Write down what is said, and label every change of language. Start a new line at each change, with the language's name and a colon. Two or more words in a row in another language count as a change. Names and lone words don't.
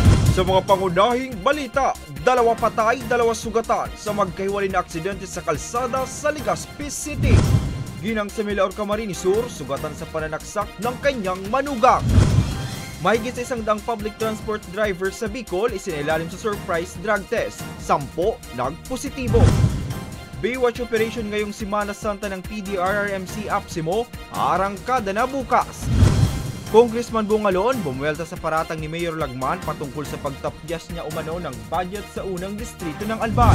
Filipino: Sa mga pangunahing balita, 2 patay, 2 sugatan sa magkahiwalay na aksidente sa kalsada sa Legazpi City. Ginang sa Milaor, Camarines Sur, sugatan sa pananaksak ng kanyang manugang. Mahigit sa 100
English: public transport driver
Filipino: sa Bicol isinilalim sa
English: surprise drug test.
Filipino: 10 nagpositibo.
English: Baywatch operation
Filipino: ngayong Semana Santa ng PDRRMC Apsimo, arangkada na bukas. Congressman Bungalon bumuwelta sa paratang ni Mayor Lagman patungkol sa pagtapyas niya umano ng budget sa unang distrito ng Albay.